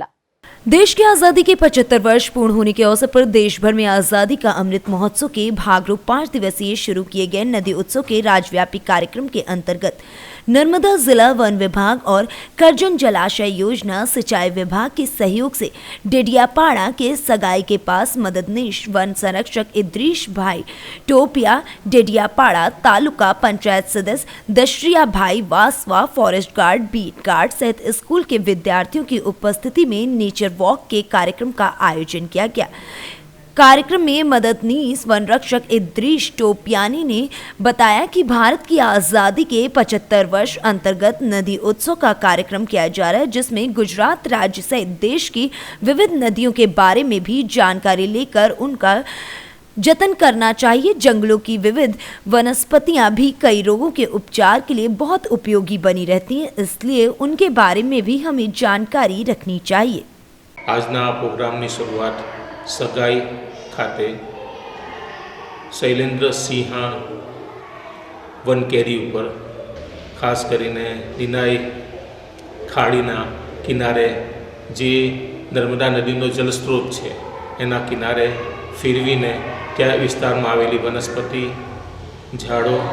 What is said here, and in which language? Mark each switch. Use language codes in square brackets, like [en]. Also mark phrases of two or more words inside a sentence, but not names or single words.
[hi] देश की आजादी के 75 वर्ष पूर्ण होने के अवसर पर देश भर में आजादी का अमृत महोत्सव के भागरूप 5 दिवसीय शुरू किए गए नदी उत्सव के राज्यव्यापी कार्यक्रम के अंतर्गत नर्मदा जिला वन विभाग और करजन जलाशय योजना सिंचाई विभाग के सहयोग से डेडियापाड़ा के सगाई के पास मददनीश वन संरक्षक इद्रीश भाई टोपिया, डेडियापाड़ा तालुका पंचायत सदस्य दशरिया भाई वासवा, [en] forest guard, beat guard [hi] सहित स्कूल के विद्यार्थियों की उपस्थिति में [en] nature walk [hi] के कार्यक्रम का आयोजन किया गया। कार्यक्रम में मददनीश वन रक्षक इद्रीश टोपियानी ने बताया कि भारत की आज़ादी के 75 वर्ष अंतर्गत नदी उत्सव का कार्यक्रम किया जा रहा है, जिसमें गुजरात राज्य सहित देश की विविध नदियों के बारे में भी जानकारी लेकर उनका जतन करना चाहिए। जंगलों की विविध वनस्पतियां भी कई रोगों के उपचार के लिए बहुत उपयोगी बनी रहती हैं, इसलिए उनके बारे में भी हमें जानकारी रखनी चाहिए। [gu] આજના પ્રોગ્રામની શરૂઆત સગાઈ ખાતે શૈલેન્દ્ર સિંહા વનકેરી ઉપર ખાસ કરીને દિનાઈ ખાડીના કિનારે જે નર્મદા નદીનો જલસ્ત્રોત છે એના કિનારે ફેરવીને ત્યાં વિસ્તારમાં આવેલી વનસ્પતિ ઝાડો